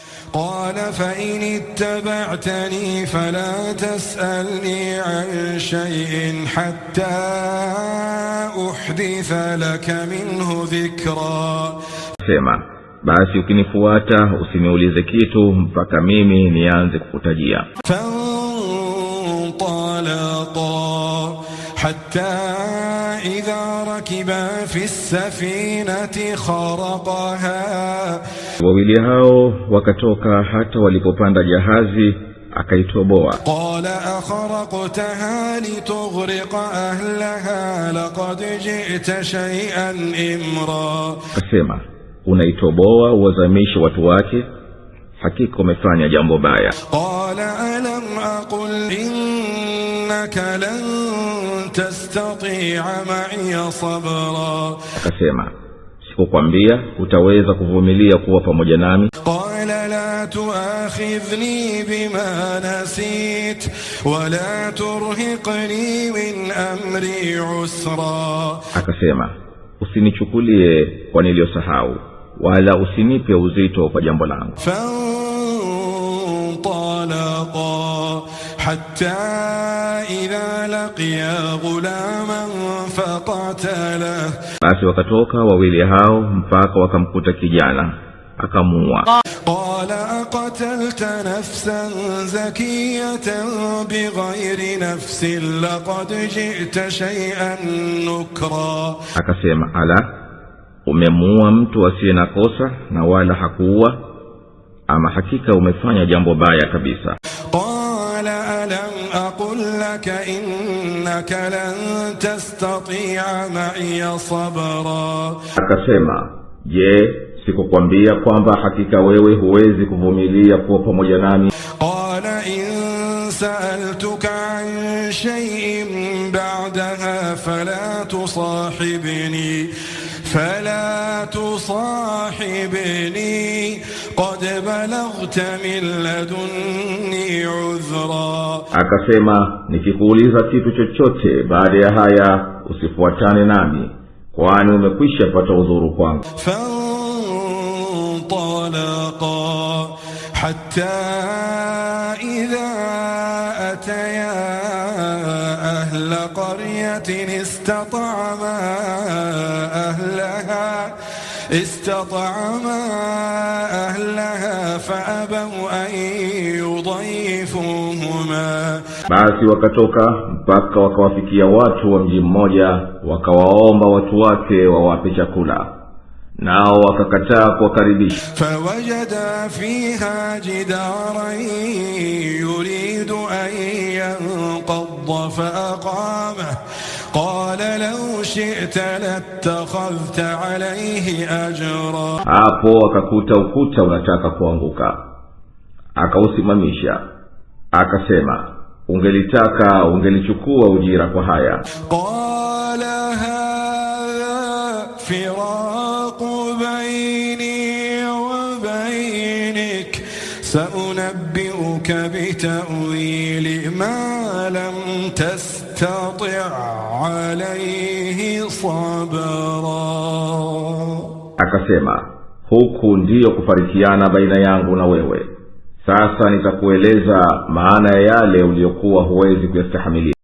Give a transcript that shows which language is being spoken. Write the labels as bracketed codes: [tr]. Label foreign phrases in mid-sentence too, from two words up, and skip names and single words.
[ar] قال فإن اتبعتني فلا تسألني عن شيء حتى أحدث لك منه ذكرا. [sw] Sema, basi ukinifuata usiniulize kitu mpaka mimi nianze kukutajia. [ar] فانطلقا حتى إذا ركبا في السفينة خرقها. [sw] Wawili hao wakatoka hata walipopanda jahazi akaitoboa. [ar] قال أخرقتها لتغرق أهلها لقد جئت شيئا إمرا. [sw] Akasema, unaitoboa uwazamishe watu wake, hakika umefanya jambo baya. [ar] قال ألم أقل إنك لن تستطيع معي صبرا. [sw] Akasema, sikukwambia utaweza kuvumilia kuwa pamoja nami? [ar] قال لا تؤاخذني بما نسيت ولا ترهقني من أمري عسرا. [sw] Akasema, usinichukulie kwa niliyosahau wala usinipe uzito kwa jambo langu. [ar] فانطلقا حتى إذا لقيا غلاما فقتله. [sw] Basi wakatoka wawili hao mpaka wakamkuta kijana akamuua. [ar] قال أقتلت نفسا زكية بغير نفس لقد جئت شيئا نكرا. [sw] Akasema, ala, umemuua mtu asiye na kosa na wala hakuua, ama hakika umefanya jambo baya kabisa. [ar] قال ألم أقل لك إنك لن تستطيع معي صبرا. [sw] Akasema, je, sikukwambia kwamba hakika wewe huwezi kuvumilia kuwa pamoja nami? [ar] قال إن سألتك عن شيء بعدها فلا تصاحبني قد بلغت من لدني عذرا. [sw] Akasema, nikikuuliza kitu chochote baada ya haya usifuatane nami, kwani umekwisha pata udhuru kwangu. [ar] فانطلقا حتى إذا أتيا أهل قرية استطعما أهلها فأبوا أن يضيفوهما. [sw] Basi wakatoka mpaka wakawafikia watu wa mji mmoja, wakawaomba watu wake wawape chakula, nao wakakataa kuwakaribisha. [ar] فوجدا فيها جدارا يريد أن ينقض فأقامه قال لو شئت لاتخذت عليه أجرا. [sw] Hapo akakuta ukuta unataka kuanguka, akausimamisha, akasema, ungelitaka ungelichukua ujira kwa haya. [ar] قال هذا فراق بيني وبينك سأنبئك بتأويل ما لم تستطع عليه صبرا. [sw] Akasema, huku ndiyo kufarikiana baina yangu na wewe, sasa nitakueleza maana ya yale uliyokuwa huwezi kuyastahimili.